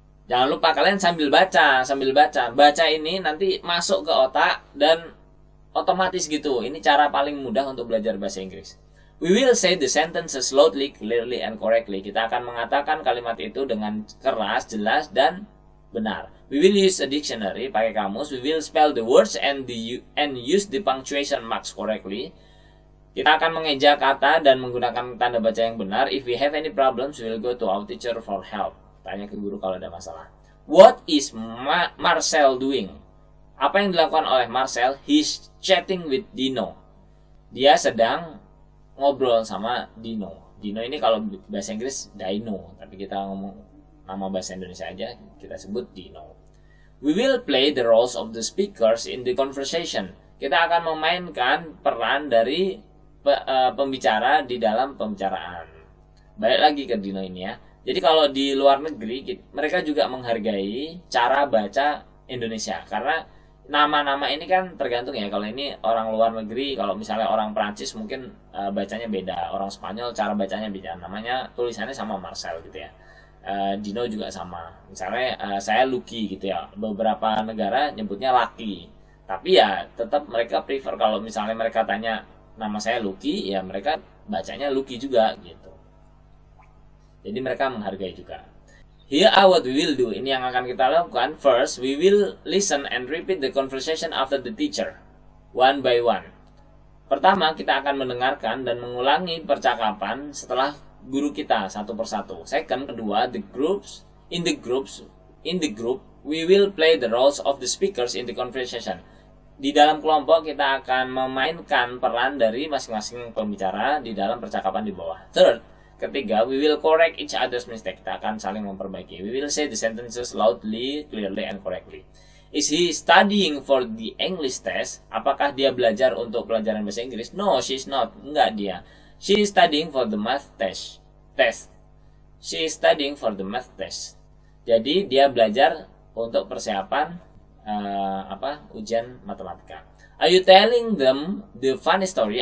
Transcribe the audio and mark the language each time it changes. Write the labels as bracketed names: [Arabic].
[Indonesian] Jangan lupa kalian sambil baca. Baca ini nanti masuk ke otak dan otomatis gitu. Ini cara paling mudah untuk belajar bahasa Inggris. [English] We will say the sentences slowly, clearly, and correctly. [Indonesian] Kita akan mengatakan kalimat itu dengan keras, jelas, dan benar. [English] We will use a dictionary, [Indonesian] pakai kamus. [English] We will spell the words and use the punctuation marks correctly. [Indonesian] Kita akan mengeja kata dan menggunakan tanda baca yang benar. [English] If we have any problems, we will go to our teacher for help. [Indonesian] Tanya ke guru kalau ada masalah. [English] What is Marcel doing? [Indonesian] Apa yang dilakukan oleh Marcel? [English] He's chatting with Dino. [Indonesian] Dia sedang ngobrol sama Dino. Dino ini kalau bahasa Inggris Dino, tapi kita ngomong nama bahasa Indonesia aja, kita sebut Dino. [English] We will play the roles of the speakers in the conversation. [Indonesian] Kita akan memainkan peran dari pembicara di dalam pembicaraan. Balik lagi ke Dino ini ya. Jadi kalau di luar negeri mereka juga menghargai cara baca Indonesia, karena nama-nama ini kan tergantung ya. Kalau ini orang luar negeri, kalau misalnya orang Prancis mungkin bacanya beda, orang Spanyol cara bacanya beda, namanya tulisannya sama Marcel gitu ya. Dino juga sama. Misalnya saya Lucky gitu ya. Beberapa negara nyebutnya Lucky. Tapi ya tetap mereka prefer kalau misalnya mereka tanya nama saya Lucky, ya mereka bacanya Lucky juga gitu. Jadi mereka menghargai juga. [English] Here are what we will do. [Indonesian] Ini yang akan kita lakukan. [English] First, we will listen and repeat the conversation after the teacher, one by one. [Indonesian] Pertama, kita akan mendengarkan dan mengulangi percakapan setelah guru kita satu persatu. [English] Second, kedua, in the group, we will play the roles of the speakers in the conversation. [Indonesian] Di dalam kelompok kita akan memainkan peran dari masing-masing pembicara di dalam percakapan di bawah. [English] Third, ketiga, we will correct each other's mistake. [Indonesian] Kita akan saling memperbaiki. [English] We will say the sentences loudly, clearly, and correctly. Is he studying for the English test? [Indonesian] Apakah dia belajar untuk pelajaran bahasa Inggris? [English] No, she's not. [Indonesian] Enggak dia. [English] She is studying for the math test. She is studying for the math test. [Indonesian] Jadi dia belajar untuk persiapan ujian matematika. [English] Are you telling them the funny story?